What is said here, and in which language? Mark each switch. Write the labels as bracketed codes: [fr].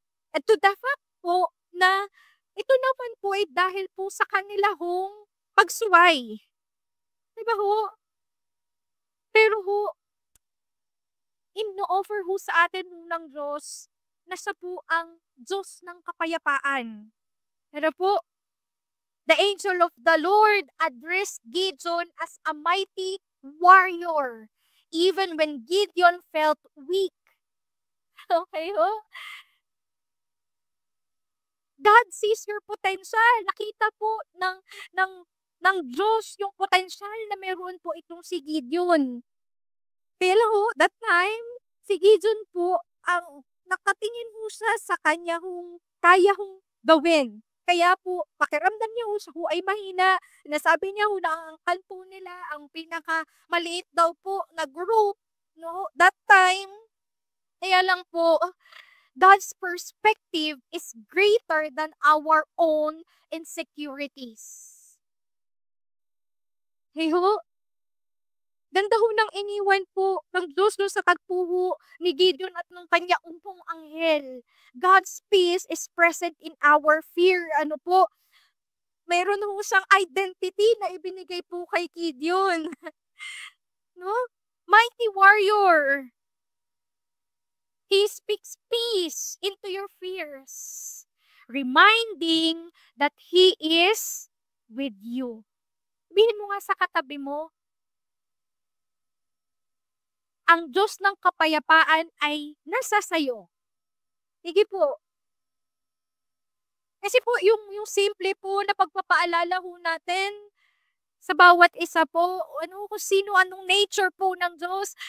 [tl] At [en] to the fact [tl] po na ito naman po ay dahil po sa kanila hong pagsuway. Diba ho? Pero ho, ino-offer ho sa atin ng Diyos na siya po ang Diyos ng kapayapaan. Pero po, [en] the angel of the Lord addressed Gideon as a mighty warrior, even when Gideon felt weak. Okay ho? God sees your potential. [tl] Nakita po ng Diyos yung potential na meron po itong si Gideon. Pero ho, [en] that time, [tl] si Gideon po, ang nakatingin ho siya sa kanya hong kaya hong gawin. Kaya po, pakiramdam niya ho siya ho ay mahina. Nasabi niya ho na ang angkan po nila, ang pinakamaliit daw po na group, no? [en] That time, [tl] kaya lang po, [en] God's perspective is greater than our own insecurities. [tl] Hey ho, ganda ho ng iniwan po ng Diyos no sa tagpuho ni Gideon at ng kanya umpong anghel. [en] God's peace is present in our fear. [tl] Ano po? Mayroon ho siyang identity na ibinigay po kay Gideon. No? [en] Mighty warrior. He speaks peace into your fears, reminding that He is with you. [tl] Sabihin mo nga sa katabi mo, ang Diyos ng kapayapaan ay nasa sayo. Sige po. Kasi po, yung simple po na pagpapaalala ho natin sa bawat isa po, kung sino, anong nature po ng Diyos.